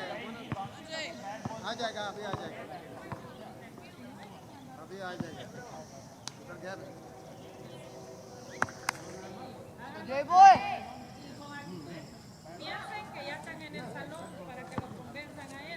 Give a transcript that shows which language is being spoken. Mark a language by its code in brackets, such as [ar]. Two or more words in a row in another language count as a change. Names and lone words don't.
[hi] आ जाएगा अभी आ जाएगा उधर गया [en] Jay boy! [es] Piensen que ya están en el salón para que los convenzan a él.